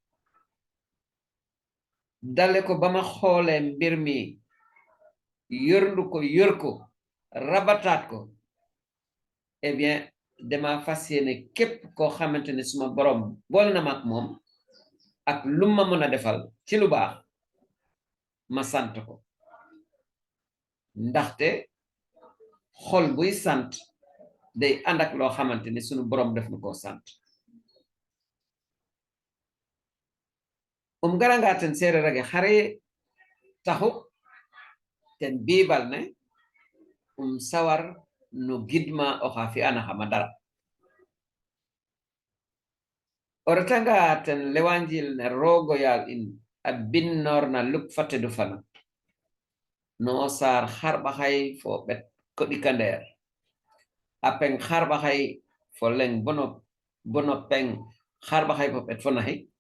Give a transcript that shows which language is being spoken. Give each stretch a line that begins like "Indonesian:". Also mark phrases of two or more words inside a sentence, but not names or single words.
Wolof: dale ko ba ma xoolee mbir mi yërndu ko yër ko rabataat ko
French: eh bien
Wolof: dama fas yéene képp koo xamante ne suma boroom boole na ma ak moom ak lu ma mën a defal ci lu baax ma sant ko ndaxte xol buy sant day ànd ak loo xamante ne sunu boroom def na koo sant
Serer: garangaten seererage xare taxu ten biibal ne sawar no gidma oxa fi'ana xama dara o retanga ten lewanjil ne roogo yaal in a binnoor na lup fatedu fana no saar xarɓaxay fo ɓet ko ɗikandeer a peng xarɓaxay fo leng bono peng xarɓaxay fo ɓet fo naxi